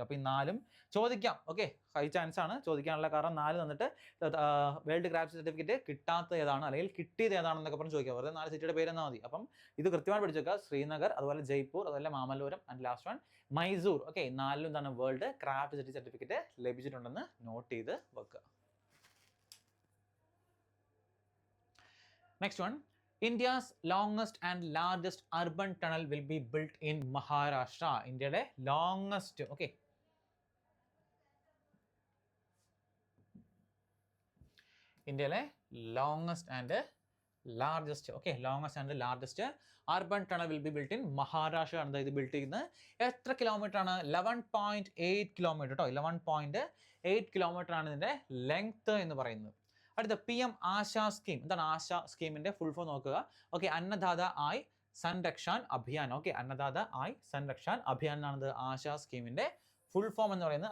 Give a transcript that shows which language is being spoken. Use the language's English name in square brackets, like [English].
[Malayalam] അപ്പോൾ ഈ 4ഉം ചോദിക്കാം. ഓക്കെ, ഹൈ ചാൻസ് ആണ് ചോദിക്കാനുള്ള, കാരണം 4 തന്നിട്ട് വേൾഡ് ക്രാഫ്റ്റ് സർട്ടിഫിക്കറ്റ് കിട്ടാത്ത ഏതാണ് അല്ലെങ്കിൽ കിട്ടിയത് ഏതാണെന്നൊക്കെ പറഞ്ഞ് ചോദിക്കാം. വെറുതെ 4 സിറ്റിയുടെ പേര് എന്നാൽ മതി. അപ്പം ഇത് കൃത്യമായി പഠിച്ചു വെക്കുക. ശ്രീനഗർ, അതുപോലെ ജയ്പൂർ, അതുപോലെ Mamallapuram, and last one Mysore. Okay, 4ലും എന്താണ് വേൾഡ് ക്രാഫ്റ്റ് സിറ്റി സർട്ടിഫിക്കറ്റ് ലഭിച്ചിട്ടുണ്ടെന്ന് നോട്ട് ചെയ്ത് വെക്കുക. [English] Next one, India's longest and largest urban tunnel will be built in Maharashtra. India's longest, okay. India's longest and largest, okay, longest and largest urban tunnel will be built in Maharashtra. [Malayalam] And ഇത് build ചെയ്യുന്നത് എത്ര kilometre ആണ്? 11.8 kilometre കേട്ടോ. 11.8 kilometre ആണ് ഇതിന്റെ length എന്ന് പറയുന്നത്. അടുത്ത PM ആശാ സ്കീം. എന്താണ് ആശാ സ്കീമിന്റെ ഫുൾ ഫോം നോക്കുക. ഓക്കെ, അന്നദാത ആയ് സൻരക്ഷാൻ അഭിയാൻ. ഓക്കെ, അന്നദാത ആയ് സൻരക്ഷാൻ അഭിയാൻ എന്നാണ് ആശാ സ്കീമിന്റെ ഫുൾ ഫോം എന്ന് പറയുന്നത്.